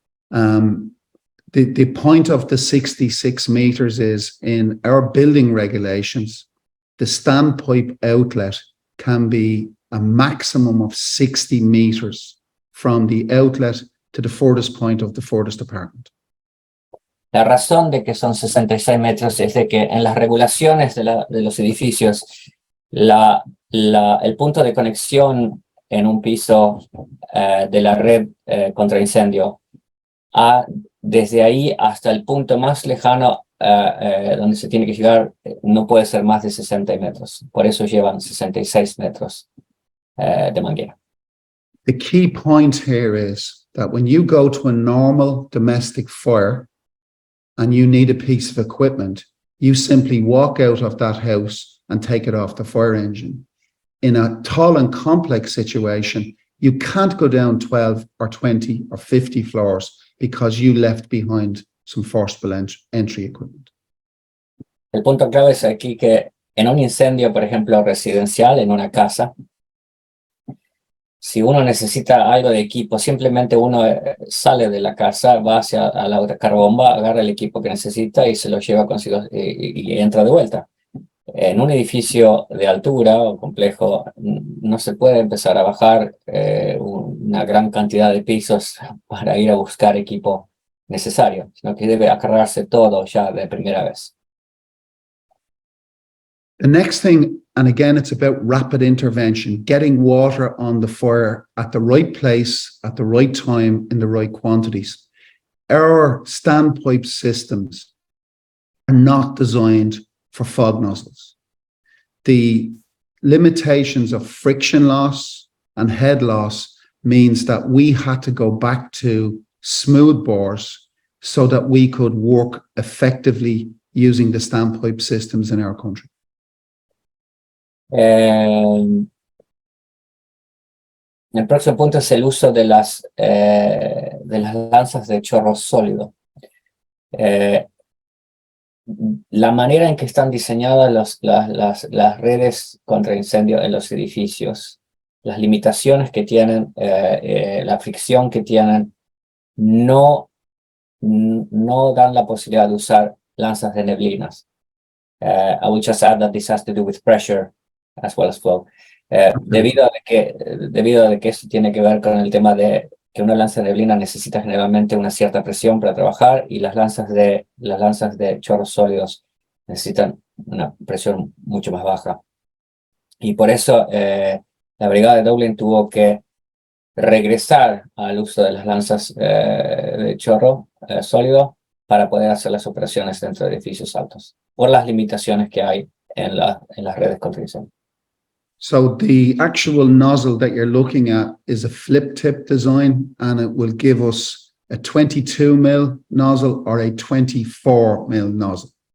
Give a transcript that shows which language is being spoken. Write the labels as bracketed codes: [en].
[en] The point of the 66 meters is in our building regulations, the standpipe outlet can be a maximum of 60 meters from the outlet to the furthest point of the furthest apartment. [es] La razón de que son 66 metros es de que en las regulaciones de los edificios, el punto de conexión en un piso de la red contra incendio, desde ahí hasta el punto más lejano donde se tiene que llegar, no puede ser más de 60 metros. Por eso llevan 66 metros de manguera. [en] The key point here is that when you go to a normal domestic fire and you need a piece of equipment, you simply walk out of that house and take it off the fire engine. In a tall and complex situation, you can't go down 12 or 20 or 50 floors because you left behind some forcible entry equipment. [es] El punto clave es aquí que en un incendio, por ejemplo, residencial, en una casa, si uno necesita algo de equipo, simplemente uno sale de la casa, va hacia la carbomba, agarra el equipo que necesita y se lo lleva consigo y entra de vuelta. En un edificio de altura o complejo no se puede empezar a bajar una gran cantidad de pisos para ir a buscar equipo necesario, sino que debe acarrearse todo ya de primera vez. [en] The next thing, and again, it's about rapid intervention, getting water on the fire at the right place, at the right time, in the right quantities. Our standpipe systems are not designed for fog nozzles. The limitations of friction loss and head loss means that we had to go back to smooth bores so that we could work effectively using the standpipe systems in our country. [es] El próximo punto es el uso de las lanzas de chorro sólido. La manera en que están diseñadas las redes contra incendio en los edificios, las limitaciones que tienen, la fricción que tienen, no dan la posibilidad de usar lanzas de neblinas. [en] I will just add that this has to do with pressure as well as flow. [es] Debido a que esto tiene que ver con el tema de que una lanza de neblina necesita generalmente una cierta presión para trabajar y las lanzas de chorros sólidos necesitan una presión mucho más baja. Y por eso la brigada de Dublín tuvo que regresar al uso de las lanzas de chorro sólido para poder hacer las operaciones dentro de edificios altos, por las limitaciones que hay en las redes contra incendio. [en] So the actual nozzle that you're looking at is a flip tip design, and it will give us a 22 mil nozzle or a 24 mil nozzle.